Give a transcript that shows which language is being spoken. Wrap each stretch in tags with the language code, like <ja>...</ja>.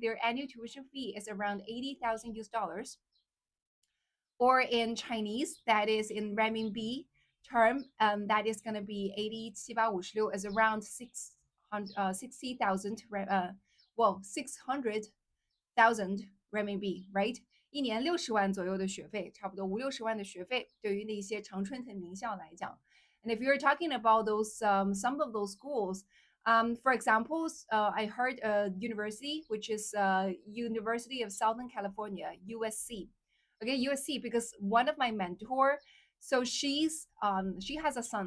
<en>Their annual tuition fee is around 80,000 US dollars. Or in Chinese, that is in renminbi term, that is going to be 8756 is around 60,000 well 600,000 renminbi, right?</en> <zh>1年60万左右的学费，差不多50-60万的学费，对于那些常春藤名校来讲。</zh> <en>And if you're talking about those some of those schools, for example, I heard a university which is University of Southern California, USC. Okay, USC, because one of my mentor, so she has a son.</en>